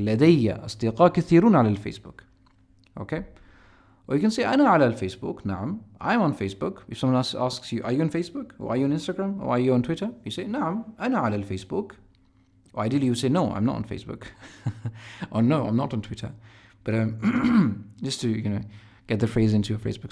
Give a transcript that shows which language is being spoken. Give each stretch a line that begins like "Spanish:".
Arabic: لدي أصدقاء كثيرون على الفيسبوك.
English: Okay, or you can say
Arabic: أنا على الفيسبوك. نعم,
English: I'm on Facebook. If someone else asks you, are you on Facebook? Or are you on Instagram? Or are you on Twitter? You say
Arabic: نعم, أنا على الفيسبوك.
English: Or ideally you say no, I'm not on Facebook. Or no, I'm not on Twitter. But just to get the phrase into your Facebook.